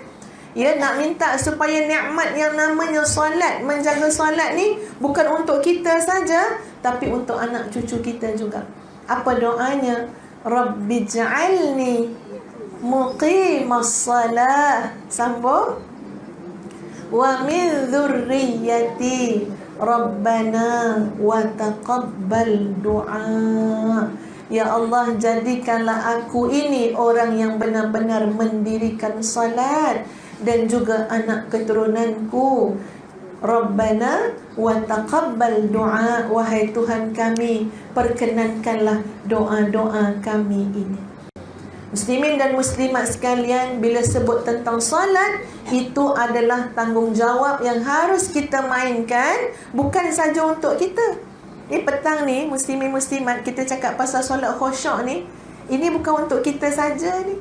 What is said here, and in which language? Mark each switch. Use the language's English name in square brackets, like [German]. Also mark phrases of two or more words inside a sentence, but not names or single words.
[Malay] Ya, nak minta supaya nikmat yang namanya solat, menjaga solat ni bukan untuk kita saja, tapi untuk anak cucu kita juga. Apa doanya? [Arabic] رب اجعلني مقيم الصلاة. [Malay] Sambung. [Arabic] ومن ذريتي ربنا وتقبل دعاء. [Malay] Ya Allah, jadikanlah aku ini orang yang benar-benar mendirikan salat, dan juga anak keturunanku. [Arabic] ربنا وتقبل دعاء, [Malay] wahai Tuhan kami, perkenankanlah doa-doa kami ini. Muslimin dan muslimat sekalian, bila sebut tentang solat, itu adalah tanggungjawab yang harus kita mainkan, bukan saja untuk kita. Petang ni, muslimin muslimat, kita cakap pasal solat khusyuk ni, ini bukan untuk kita saja ni.